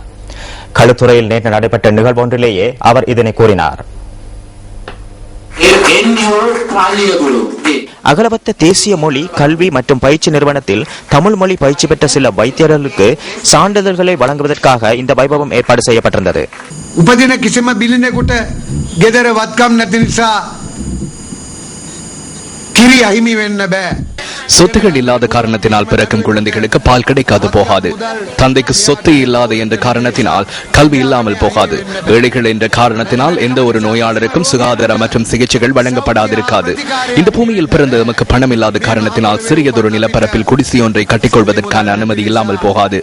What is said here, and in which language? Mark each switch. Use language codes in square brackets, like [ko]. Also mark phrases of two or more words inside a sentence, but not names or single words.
[ta] களுத்துறையில் நேற்று நடைபெற்ற நிகழ்வு ஒன்றிலேயே அவர் இதனை கூறினார். அகலவத்த தேசிய மொழி கல்வி மற்றும் பயிற்சி நிறுவனத்தில் தமிழ் மொழி பயிற்சி பெற்ற சில வைத்தியர்களுக்கு சான்றிதழ்களை வழங்குவதற்காக இந்த வைபவம் ஏற்பாடு செய்யப்பட்டிருந்தது. [si] උපදින කිසිම බිලිනෙකුට ගෙදර වත්කම් නැති නිසා කිරි අහිමි වෙන්න බෑ. [ta] சொத்துகள் இல்லாத காரணத்தினால் பிறக்கும் குழந்தைகளுக்கு பால் கிடைக்காது போகாது. தந்தைக்கு சொத்து இல்லாத என்ற காரணத்தினால் கல்வி இல்லாமல் போகாது. ஏழைகள் என்ற காரணத்தினால் எந்த ஒரு நோயாளருக்கும் சுகாதார மற்றும் சிகிச்சைகள் வழங்கப்படாதிருக்காது. இந்த பூமியில் பிறந்த நமக்கு பணம் இல்லாத காரணத்தினால் சிறியதொரு நிலப்பரப்பில் குடிசை ஒன்றை கட்டிக்கொள்வதற்கான அனுமதி இல்லாமல் போகாது.